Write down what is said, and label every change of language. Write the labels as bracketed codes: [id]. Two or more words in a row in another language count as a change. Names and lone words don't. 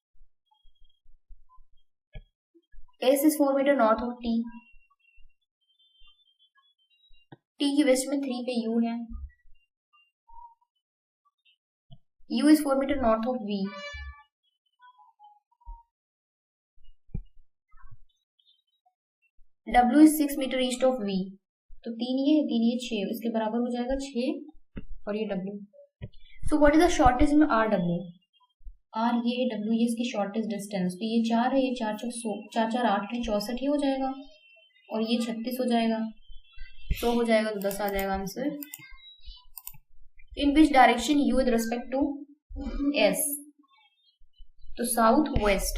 [en] S is 4 meter north of T, [hi] T की वेस्ट में 3 पे U है. [en] U is 4 meter north of V. W is 6 meter east of V. [hi] तो 3 ये 6, इसके बराबर हो जाएगा 6 और ये W. [en] so what is the shortest में R W, R [hi] ये है, [en] W [hi] ये इसकी [en] shortest distance. [hi] तो ये 4 है, ये 4 4 8 है, 64 ही हो जाएगा. और ये 36 हो जाएगा. तो हो जाएगा, तो 10 आ जाएगा आंसर. [en] in which direction U with respect to S, [hi] तो [en] south west.